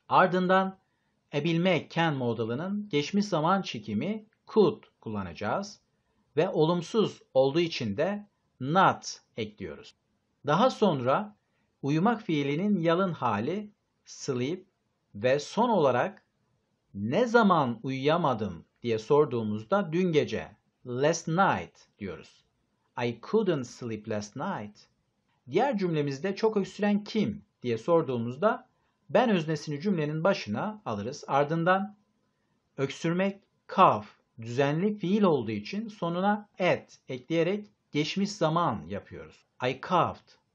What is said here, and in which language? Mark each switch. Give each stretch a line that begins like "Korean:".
Turkish: Ardından ebilmek can modalının geçmiş zaman çekimi could kullanacağız ve olumsuz olduğu için de not ekliyoruz. Daha sonra uyumak fiilinin yalın hali sleep ve son olarak ne zaman uyuyamadım diye sorduğumuzda dün gece last night diyoruz.
English: I couldn't sleep last night.
Turkish: Diğer cümlemizde çok öksüren kim diye sorduğumuzda ben öznesini cümlenin başına alırız. Ardından öksürmek cough düzenli fiil olduğu için sonuna at ekleyerek geçmiş zaman yapıyoruz.
English: I coughed.